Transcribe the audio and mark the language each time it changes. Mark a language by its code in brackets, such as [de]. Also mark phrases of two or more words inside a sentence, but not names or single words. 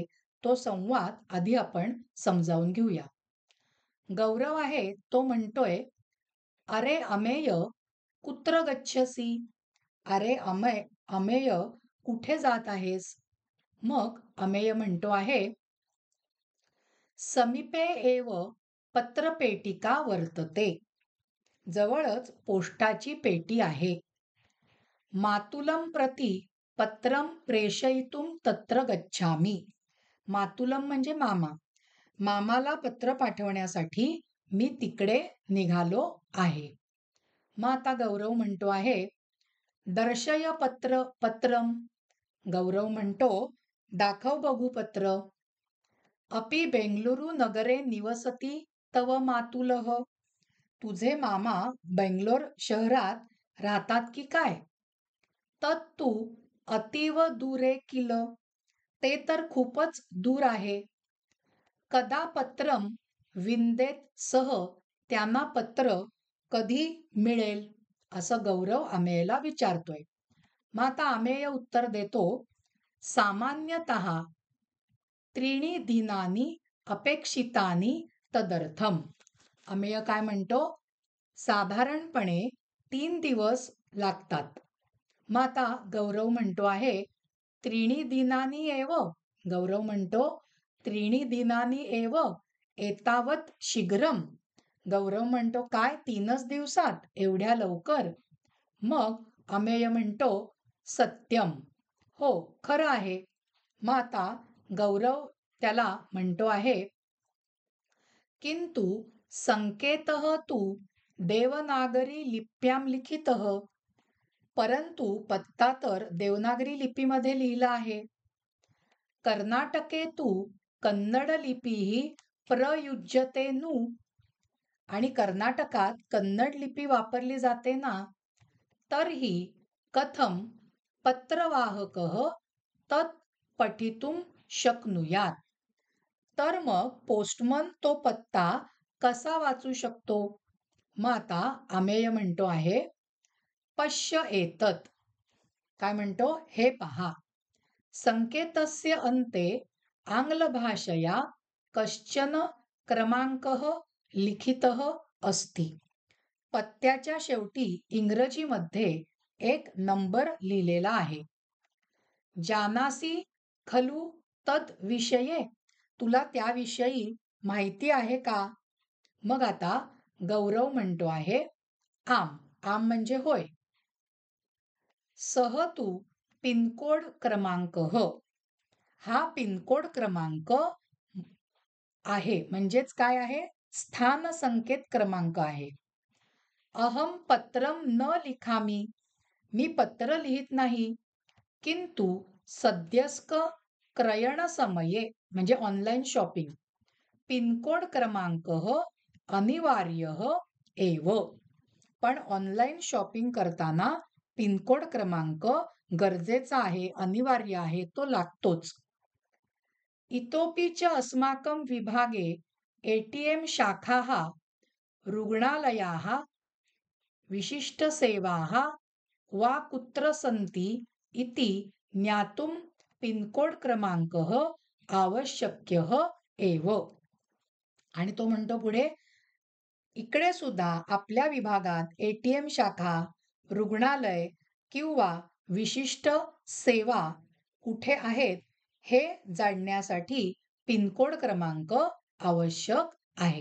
[mr] तो संवाद आधी आपण समजावून घेऊया. गौरव आहे तो म्हणतोय, "अरे अमेय, [sa] कुत्र गच्छसी?" [mr] अरे अमेय, कुठे जात आहेस? मग अमेय म्हणतो आहे, [sa] "समीपे एव पत्रपेटिका वर्तते." [mr] जवळच पोस्टाची पेटी आहे. [sa] मातुलं प्रति पत्रं प्रेषयितुं तत्र गच्छामि. [mr] मातुलम म्हणजे मामा. मामाला पत्र पाठवण्यासाठी मी तिकडे निघालो आहे. मग आता गौरव म्हणतो आहे, [sa] दर्शय पत्रम. [mr] गौरव म्हणतो, दाखव बघू पत्र. [sa] अपि बेंगलुरु नगरे निवसती तव मातुलः. [mr] तुझे मामा बेंगलोर शहरात राहतात की काय? [sa] तत्तु अतीव दूरे किल. [mr] ते तर खूपच दूर आहे. [sa] कदा पत्रम विंदेत सह. [mr] त्यांना पत्र कधी मिळेल? असं गौरव अमेयला विचारतोय. मग आता अमेय उत्तर देतो, [sa] सामान्यतः त्रीणी दिनानी अपेक्षितानी तदर्थम. [mr] अमेय काय म्हणतो? साधारणपणे 3 दिवस लागतात. मग आता गौरव म्हणतो आहे, [sa] त्रीणी दिनानी एव. गौरव म्हणतो, त्रीणी दिनानी एव एतावत शीघ्रम. [mr] गौरव म्हणतो, काय 3च दिवसात? एवढ्या लवकर? मग अमेय म्हणतो, सत्यम. हो, खरं आहे. मग आता गौरव त्याला म्हणतो आहे, [sa] किंतु संकेतः तु देवनागरी लिप्यां लिखितः. [mr] परंतु पत्ता तर देवनागरी लिपीमध्ये लिहिला आहे. [sa] कर्नाटके तु कन्नड लिपीही प्रयुज्यते नु. [mr] आणि कर्नाटकात कन्नड लिपी वापरली जाते ना. [sa] तर्हि कथम पत्रवाहकः तत् पठितुं शक्नुयात. [mr] तर मग पोस्टमन तो पत्ता कसा वाचू शकतो? मग आता अमेय म्हणतो आहे, [sa] पश्य एतत्. [mr] काय म्हणतो? हे पहा. [sa] संकेतस्य अन्ते आंग्लभाषया कश्चन क्रमांकः लिखितः अस्ति. [mr] पत्त्याच्या शेवटी इंग्रजीमध्ये एक नंबर लिहिलेला आहे. [sa] जानासी खलु तद विषये. [mr] तुला त्याविषयी माहिती आहे का? मग आता गौरव म्हणतो आहे, आम. आम म्हणजे होय. [sa] सह तू पिनकोड क्रमांक. [mr] हा पिनकोड क्रमांक आहे. म्हणजेच काय आहे? स्थान संकेत क्रमांक आहे. [sa] अहम पत्रम न लिखामी. [mr] मी पत्र लिहित नाही. [sa] किंतु सद्यस्क क्रयण समये म्हणजे [en] online shopping [sa] पिनकोड क्रमांक अनिवार्य एव. [mr] पण [en] online shopping [mr] करताना पिनकोड क्रमांक गरजेचा आहे, अनिवार्य आहे, तो लागतोच. [sa] इतोपि च अस्माकं विभागे एटीएम शाखाः रुग्णालयाः विशिष्टसेवाः वा कुत्र सन्ति इति ज्ञातुं पिनकोड क्रमांकः आवश्यक्यः एव. [mr] आणि तो म्हणतो पुढे, इकडे सुद्धा आपल्या विभागात एटीएम शाखा, रुग्णालय किंवा विशिष्ट सेवा कुठे आहेत हे जाणण्यासाठी पिनकोड क्रमांक आवश्यक आहे.